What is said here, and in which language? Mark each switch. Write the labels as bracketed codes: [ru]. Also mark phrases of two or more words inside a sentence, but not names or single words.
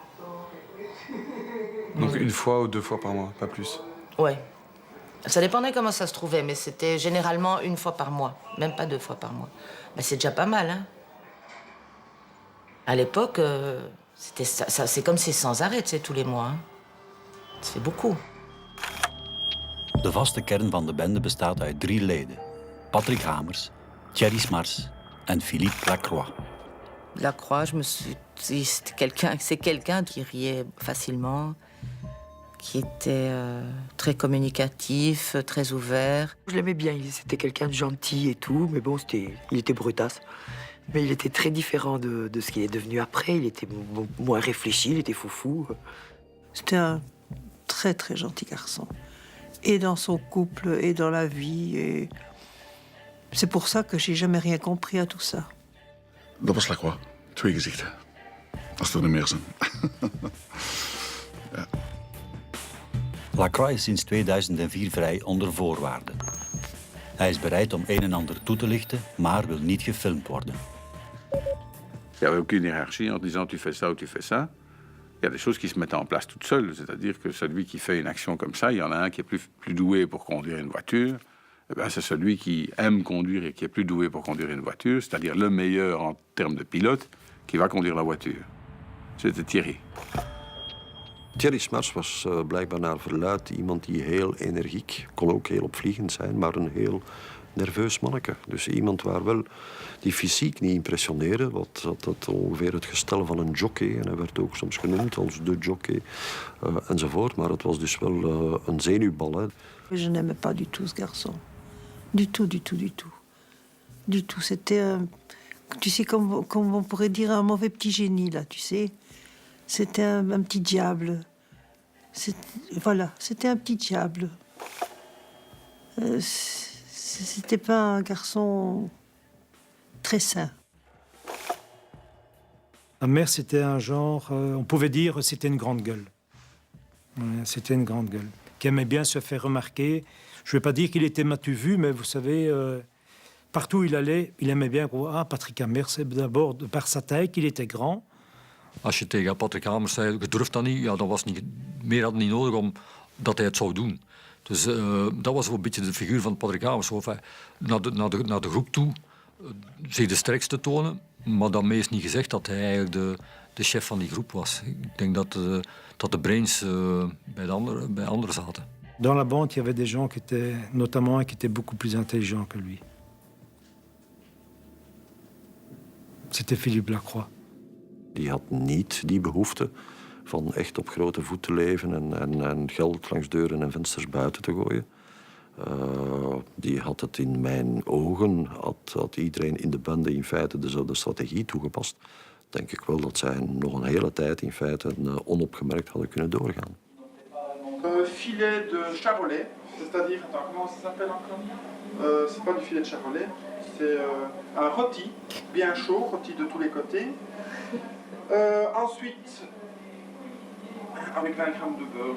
[fr] Donc 1 fois ou 2 fois par mois, pas plus? Ouais. Ça dépendait comment ça se trouvait, mais c'était généralement 1 fois par mois, même pas 2 fois par mois. Mais c'est déjà pas mal, hein. À l'époque, c'est comme c'est sans arrêt, tu sais, tous les mois. Hein. Ça fait beaucoup. [nl] De vaste kern van de bende bestaat uit 3 leden. Patrick Hamers, Thierry Smars en Philippe Lacroix. [fr] Lacroix, je me suis dit, c'est quelqu'un qui riait facilement, qui était très communicatif, très ouvert. Je l'aimais bien, c'était quelqu'un de gentil et tout, mais bon, il était brutasse. Mais il était très différent de ce qu'il est devenu après. Il était moins réfléchi, il était foufou. C'était un très très gentil garçon. Et dans son couple, et dans la vie. Et... c'est pour ça que j'ai jamais rien compris à tout ça. [nl] Dat was Lacroix. 2 gezichten. Als er meer zijn. Ja. Lacroix is sinds 2004 vrij onder voorwaarden. Hij is bereid om een en ander toe te lichten, maar wil niet gefilmd worden. [fr] Il n'y avait aucune hiérarchie en disant tu fais ça ou tu fais ça. Il y a des choses qui se mettent en place toutes seules. C'est-à-dire que celui qui fait une action comme ça, il y en a un qui est plus doué pour conduire une voiture. Eh bien, c'est celui qui aime conduire et qui est plus doué pour conduire une voiture, c'est-à-dire le meilleur en termes de pilote, qui va conduire la voiture. C'était Thierry. [nl] Thierry Smars was blijkbaar naar verluidt iemand die heel energiek, kon ook heel opvliegend zijn, maar een heel nerveus manneke. Dus iemand waar wel die fysiek niet impressioneerde. Wat had ongeveer het gestel van een jockey. En hij werd ook soms genoemd als de jockey enzovoort. Maar het was dus wel een zenuwbal. Hè. [fr] Je n'aimais pas du tout ce garçon. Du tout, du tout, du tout. Du tout. C'était, tu sais, comme on pourrait dire, un mauvais petit génie, là, tu sais. C'était un petit diable. Voilà, c'était un petit diable. C'était pas un garçon très sain. Ma mère, c'était un genre, on pouvait dire, c'était une grande gueule. C'était une grande gueule, qui aimait bien se faire remarquer. Je ne vais pas dire qu'il était m'as-tu vu, mais vous savez, partout où il allait, il aimait bien. Ah, Patrick Hamers, c'est d'abord par sa taille qu'il était grand. [nl] Als je tegen Patrick Hamers zei, je durft dat niet, ja, dan was niet, meer had niet nodig om dat hij het zou doen. Dus dat was wel een beetje de figuur van Patrick Hamers. Enfin, naar de groep toe, zich de sterkste tonen, maar daarmee is niet gezegd dat hij eigenlijk de chef van die groep was. Ik denk dat de brains bij anderen zaten. [fr] Dans la bande, il y avait des gens qui étaient, notamment, qui étaient beaucoup plus intelligents que lui. C'était Philippe Lacroix. [nl] Die had niet die behoefte van echt op grote voet te leven en geld langs deuren en vensters buiten te gooien. Die had het in mijn ogen, had iedereen in de bende in feite dezelfde strategie toegepast. Denk ik wel dat zij nog een hele tijd in feite onopgemerkt hadden kunnen doorgaan. [fr] Filet de charolais, c'est-à-dire, attends, comment ça s'appelle encore? C'est pas du filet de charolais, c'est un rôti, bien chaud, rôti de tous les côtés. Ensuite, avec 20 grammes de beurre.